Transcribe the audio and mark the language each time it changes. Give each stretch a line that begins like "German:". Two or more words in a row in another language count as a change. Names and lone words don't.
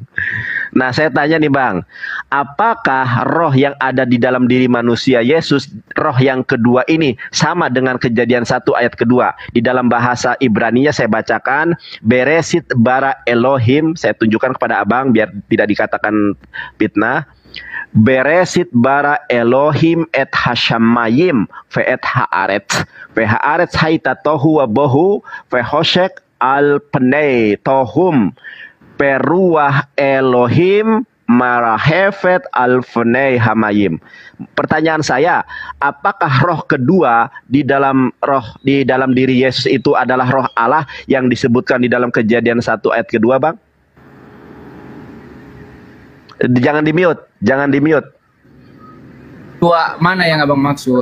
Indonesian: Nah, saya tanya nih bang, apakah roh yang ada di dalam diri manusia Yesus, roh yang kedua ini sama dengan Kejadian 1 ayat kedua? Di dalam bahasa Ibrani-nya saya bacakan,
Hebrew: בראשית ברא אלהים,
Indonesian: saya tunjukkan kepada abang biar tidak dikatakan fitnah.
Hebrew: בראשית ברא אלהים את השמים ואת הארץ היתה תהו ובהו וחשך על פני תהום ורוח אלהים מרחפת על פני המים.
Indonesian: Pertanyaan saya, apakah roh kedua di dalam diri Yesus itu adalah roh Allah yang disebutkan di dalam Kejadian 1 ayat kedua, bang? Jangan di mute. Dua mana yang abang maksud?